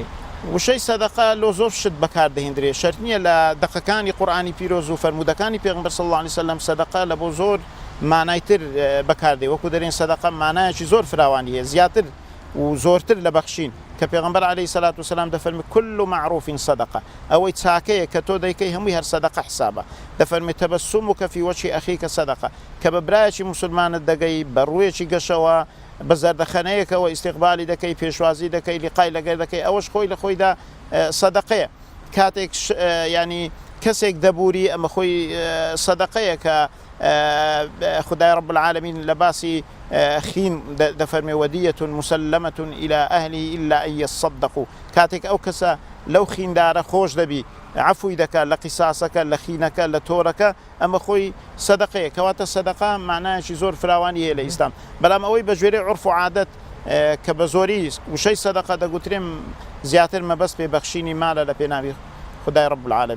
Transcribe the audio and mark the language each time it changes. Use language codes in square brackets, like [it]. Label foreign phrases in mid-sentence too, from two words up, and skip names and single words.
[ckb] وشەی سەدەقە لۆ زۆر شت بەکاردەهێنرێ شەرت نییە لە دەقەکانی قورئانی پیرۆز و فەرمودەکانی پێغمبەر [ar] صلی الله عليه وسلم [ckb] سەدەقە لە بۆ زۆر مانایتر بەکاردێ وەکو دەرێن سەدەقە مانایەکی زۆر فراوانی هەیە زیاتر و زۆرتر لە بەخشین کە پێغمبەر [ar] عەلەیهی سەلات وسەلام [ckb] دەفەرمێ [ar] كل معروف صدقة [ckb] ئەوەی چاکەیە کە تۆ دەیکەی هەمووی هەر سەدەقە حسابە. دەفەرمێ [ar] تەبەسسومک فی وجه ئەخیک سەدەقە [ckb] کە بە برایەکی موسڵمانت دەگەی بە ڕوویەکی گەشەوە بە زەردەخەنەیەکەوە ئیستیقبالی دەکەی پێشوازی دەکەی لیقای لەگەر دەکەی ئەوەش خۆی لە خۆیدا سەدەقەیە. کاتێک ینی کەسێک دەبووری ئەمە خۆی سەدەقەیە کە خدای [ar] رب العالمین [ckb] لە باسی خین دەفەرمێ [ar] وەدیەة مسلمة إلى أهله إلا أن يصدقوا [ckb] کاتێک ئەو کەسە لەو خیندارە خۆش دەبی عفوی دەکات لە قیساسەکە لە خینەکە لە تۆرەکە ئەمە خۆی سەدەقەیە. کەواتە سەدەقە معنایەکی زۆر فراوانی هەیە لە ئیسلام بەڵام ئەوەی بە ژێرەی عورف و عادەت کە بە زۆری وشەی سەدەقە دەگوترێم زیاتر مەبەست پێ بەخشینی مالە لە پێناوی خدای [ar] رب العالمین.